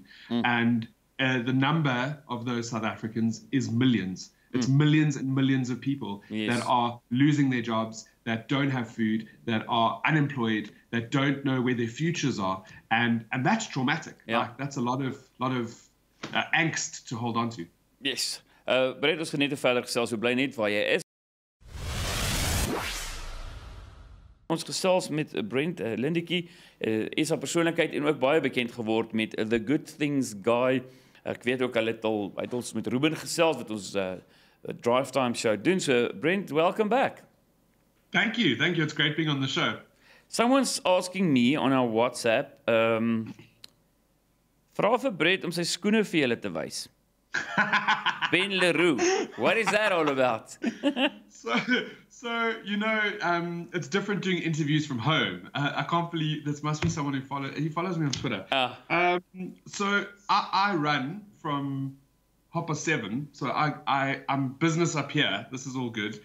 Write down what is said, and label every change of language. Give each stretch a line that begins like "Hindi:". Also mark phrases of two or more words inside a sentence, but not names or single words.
English: And the number of those South Africans is millions. It's millions and millions of people that are losing their jobs, that don't have food, that are unemployed, that don't know where their futures are, and that's traumatic. Like, that's a lot of angst to hold on to. Yes.
Afrikaans: Brent, ons gaan net verder gesels, so bly net waar jy is. Ons gesels met Brent Lindeque, is 'n persoonlikheid en ook baie bekend geword met The Good Things Guy. Ek weet ook hy het ons met Ruben gesels wat ons
English: drive time show
Afrikaans: doen.
English: So Brent, welcome back. Thank you. It's great being on the show. Someone's asking me on our WhatsApp,
Afrikaans: vra vir Brent om sy skoene vir julle te wys.
English: Ben Leroux, what is that all about? So it's different doing interviews from home. I can't believe this must be someone who follows me on Twitter. So I run from 7:30. So I'm business up here. This is all good.